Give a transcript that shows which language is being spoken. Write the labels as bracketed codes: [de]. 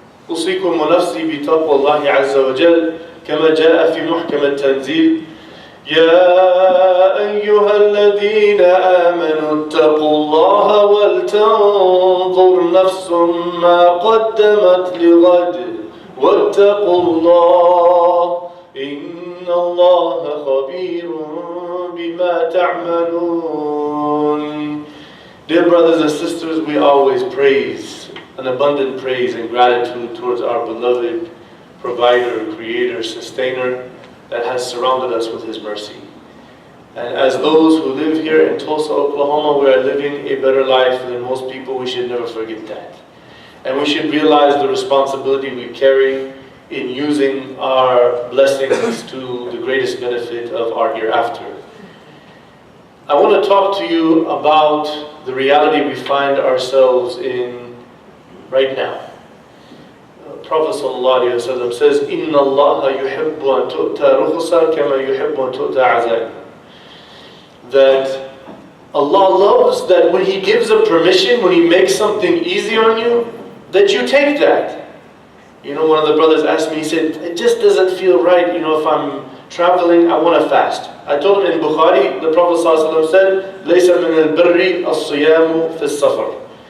[ar] أوصيكم ونفسي بتقوى الله عز وجل كما جاء في محكم التنزيل: يا أيها الذين آمنوا اتقوا الله ولتنظر نفس ما قدمت لغد واتقوا الله إن الله خبير بما تعملون. [en] Dear brothers and sisters, we always praise, an abundant praise and gratitude towards our beloved provider, creator, sustainer that has surrounded us with His mercy. And as those who live here in Tulsa, Oklahoma, we are living a better life than most people. We should never forget that. And we should realize the responsibility we carry in using our blessings to the greatest benefit of our hereafter. I want to talk to you about the reality we find ourselves in right now. Prophet ﷺ says, [ar] إِنَّ اللَّهَ يُحِبُّ أَن تُؤْتَى رُخُصًا كَمَا يُحِبُّ أَن تُؤْتَى عَزَائِمًا. [en] That Allah loves that when He gives a permission, when He makes something easy on you, that you take that. You know, one of the brothers asked me, he said, it just doesn't feel right, you know, if I'm traveling, I want to fast. I told him in Bukhari, the Prophet ﷺ said, [ar] لَيْسَ مِنَ الْبِرِّ الصِّيَامُ فِي السَّفَرِ.